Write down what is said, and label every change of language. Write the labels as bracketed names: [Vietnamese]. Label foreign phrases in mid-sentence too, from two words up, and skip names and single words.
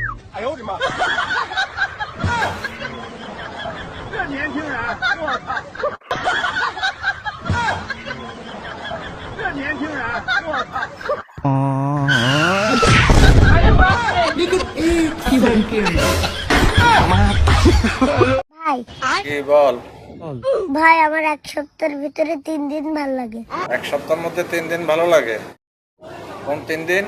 [Chinese] 哎呦我的妈！这年轻人，我操！这年轻人，我操！ [Bangla] ভাই কি বল? ভাই আমার এক সপ্তাহের ভিতরে 3 দিন ভালো লাগে। এক সপ্তাহের মধ্যে 3 দিন ভালো লাগে? কোন 3 দিন?